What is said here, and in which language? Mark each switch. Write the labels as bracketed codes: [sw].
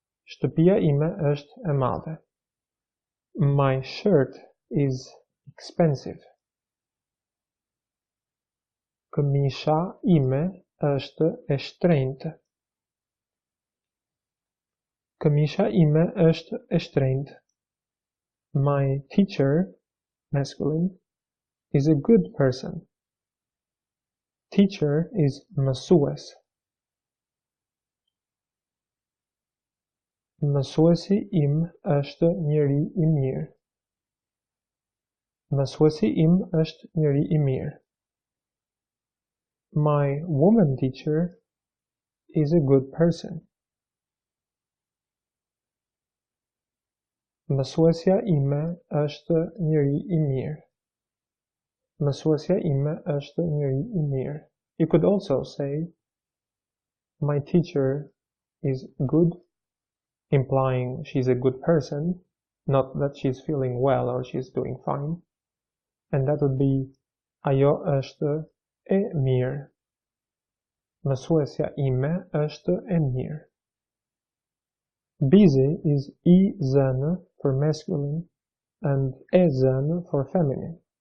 [sq] Shtëpia ime është e madhe. [en] My shirt is expensive. [sq] Këmisha ime është e shtrenjtë. Këmisha ime është e shtrenjtë. [en] My teacher, masculine, is a good person. Teacher is mësues. [sq] Mësuesi im është njeri I mirë. Mësuesi im është njeri I mirë. [en] My woman teacher is a good person. [sq] Mësuesja ime është njeri I mirë. Mësuesja ime është njeri I mirë. [en] You could also say, my teacher is good, implying she's a good person, not that she's feeling well or she's doing fine. And that would be, [sq] ajo është e mirë. Mësuesja ime është e mirë. [en] Busy is I zënë for masculine and e zënë for feminine.